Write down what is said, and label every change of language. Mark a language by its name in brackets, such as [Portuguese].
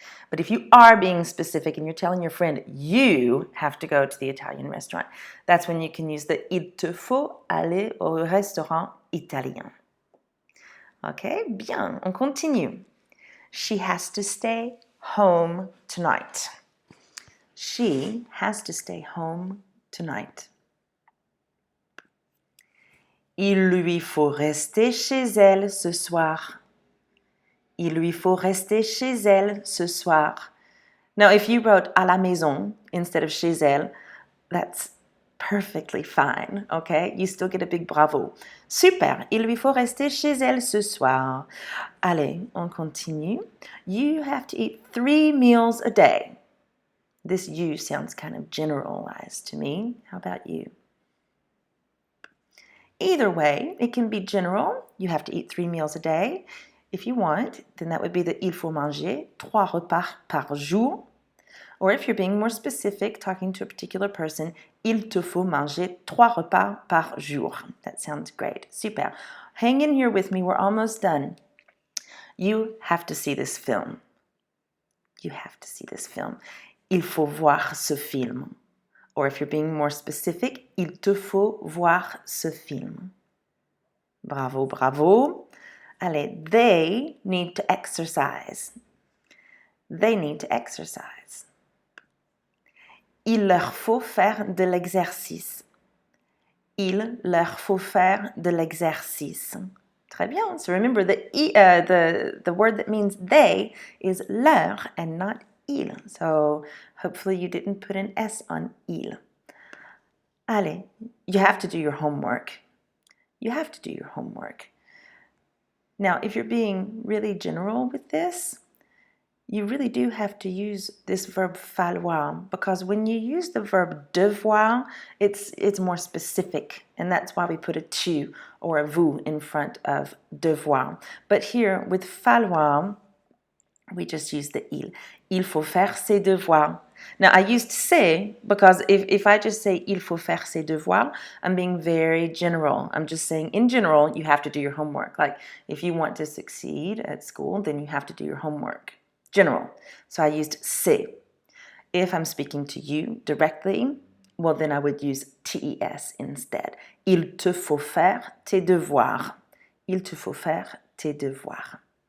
[English] But if you are being specific and you're telling your friend you have to go to the Italian restaurant, that's when you can use the [French] il te faut aller au restaurant italien. [English] Okay, [French] bien, on continue. [English] She has to stay home tonight. She has to stay home tonight. [French] Il lui faut rester chez elle ce soir. Il lui faut rester chez elle ce soir. [English] Now, if you wrote à la maison instead of chez elle, that's perfectly fine, okay? You still get a big bravo. [French] Super, il lui faut rester chez elle ce soir. Allez, on continue. [English] You have to eat 3 meals a day. This you sounds kind of generalized to me. How about you? Either way, it can be general. You have to eat 3 meals a day. If you want, then that would be the [French] il faut manger 3 repas par jour. [English] Or if you're being more specific, talking to a particular person, [French] il te faut manger 3 repas par jour. [English] That sounds great. Super. Hang in here with me. We're almost done. You have to see this film. You have to see this film. [French] il faut voir ce film. [English] Or if you're being more specific, [French] il te faut voir ce film. [English] Bravo, bravo. Allez, they need to exercise. They need to exercise. [French] Il leur faut faire de l'exercice. Il leur faut faire de l'exercice. Très bien. [English] So remember, the word that means they is leur and not il. So hopefully you didn't put an S on il. Allez, you have to do your homework. You have to do your homework. Now, if you're being really general with this, you really do have to use this verb falloir, because when you use the verb devoir, it's more specific, and that's why we put a tu or a vous in front of devoir. But here with falloir, we just use the il. [French] Il faut faire ses devoirs. [English] Now, I used c'est because if I just say [French] il faut faire ses devoirs, [English] I'm being very general. I'm just saying in general, you have to do your homework. Like if you want to succeed at school, then you have to do your homework. General. So I used c'est. If I'm speaking to you directly, well, then I would use tes instead. [French] Il te faut faire tes devoirs. Il te faut faire tes devoirs.